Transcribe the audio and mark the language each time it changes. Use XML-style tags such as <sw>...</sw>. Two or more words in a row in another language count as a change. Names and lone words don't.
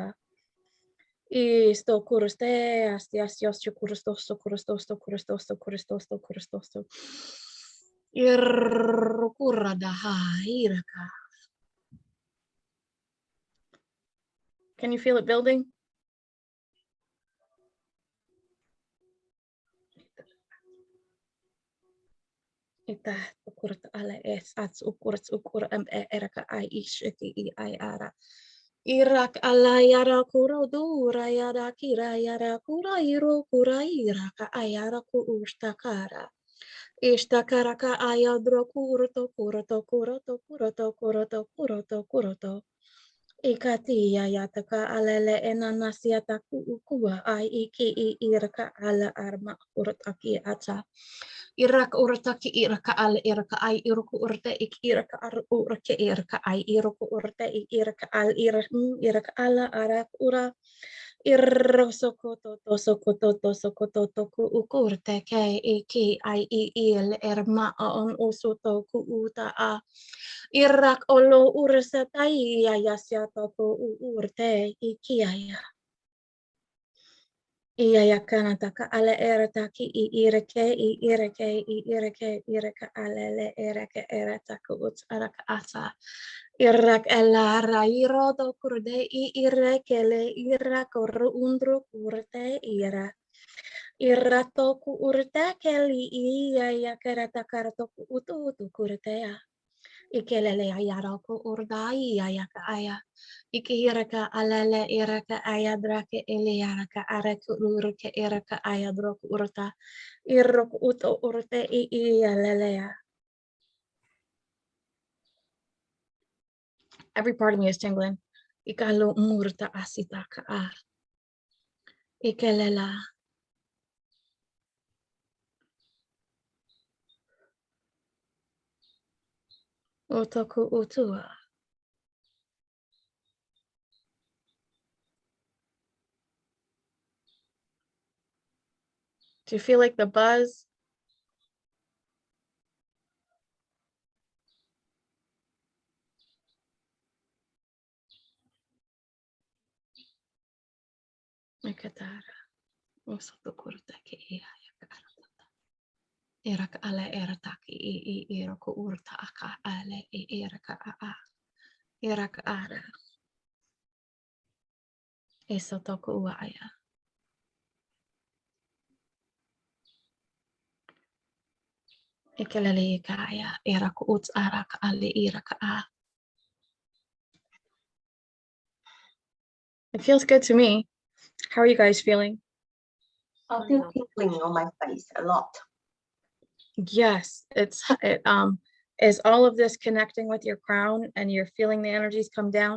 <en>Isto kurste astias kurstosto. Irkuradaha iraka. Can you feel it building? Ita kurta ala es ats ukur eraka ai ishki ai ara. Irak ala yara kura dura yara kira yara kura iro kura iraka ayara ku ustakara. Ishtakara ka ayadro kuroto. Ikati yataka alele enanasiata ukua ai iki iraka ala arma urut aki ata. Irak urtaki iraka ala iraka ai iruku urte ik iraka ar urke iraka ai iruku urte ik iraka al iraka ala arak ura. Sokoto ku ukurte ke iki ai il erma on usuto ku uta a. Irak olo ursatai yasiato ku urte ikiaya. Iya kanataka ale erataki ireke alele ereke erataku uts araka asa. Irak ela rairo do kurde irekele irak undro kurte ira. Irato ku urte keli iya karata karato ku utu kurte ya. Ikelele ayaroko urdai ayaka aya. Ikehiraka alele iraka ayadrake eliaraka araku uraka iraka ayadroku urta. Irroku uto urte ialelea. Every part of me is tingling. Ikalo murta asitaka a. Ikelela. Otoku utua. Do you feel like the buzz? Mikatara. Osotokurta ke ia yakarata. Iraka ale erataki I iroko urta aka ale iraka a. Iraka ara. Esotoku uaya. Ikelele kaya iraka uts araka ale iraka a. It feels good to me. How are you guys feeling? I feel tingling on my face a lot. Yes, it is all of this connecting with your crown and you're feeling the energies come down.</en>